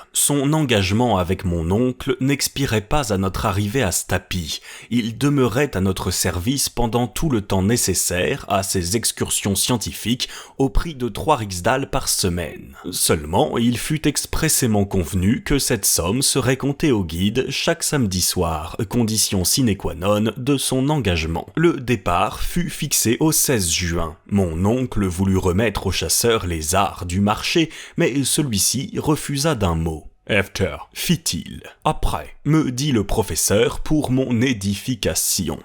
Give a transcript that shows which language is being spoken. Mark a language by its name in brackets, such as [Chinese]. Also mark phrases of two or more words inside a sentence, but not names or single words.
[French] Son engagement avec mon oncle n'expirait pas à notre arrivée à Stapi. Il demeurait à notre service pendant tout le temps nécessaire à ses excursions scientifiques au prix de 3 rixdales par semaine. Seulement, il fut expressément convenu que cette somme serait comptée au guide chaque samedi soir, condition [Latin] sine qua non [French] de son engagement. Le départ fut fixé au 16 juin. Mon oncle voulut remettre au chasseur les arts du marché, mais celui-ci refusa d'un mot. « After », fit-il. « Après », me dit le professeur pour mon édification.